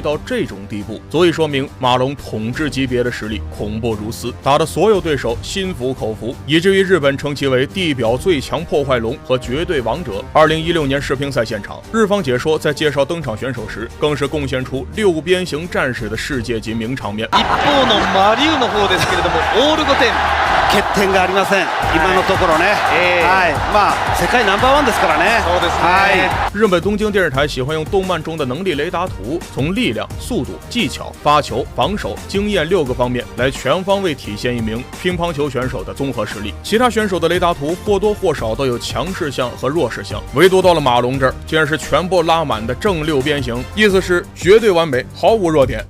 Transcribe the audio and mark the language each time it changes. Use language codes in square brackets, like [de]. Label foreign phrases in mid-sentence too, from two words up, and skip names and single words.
[zh] 到这种地步，足以说明马龙统治级别的实力恐怖如斯，打得所有对手心服口服，以至于日本称其为地表最强破坏龙和绝对王者。2016年世乒赛现場，日方解说在介绍登场选手时，更是贡献出六边形战士的世界级名场面。 [ja] 一方のマリウの方ですけれども、オール5点。欠点がありません。今のところね。はい。まあ世界ナンバー1ですからね。そうですね。 [zh] 日本东京电视台喜欢用动漫中的能力雷达图，从力量、速度、技巧、发球、防守、经验6个方面来全方位体现一名乒乓球选手的综合实力。其他选手的雷达图或多或少都有强势项和弱势项，唯独到了马龙这儿，竟然是全部拉满的正6边形，意思是绝对完美，毫无弱点。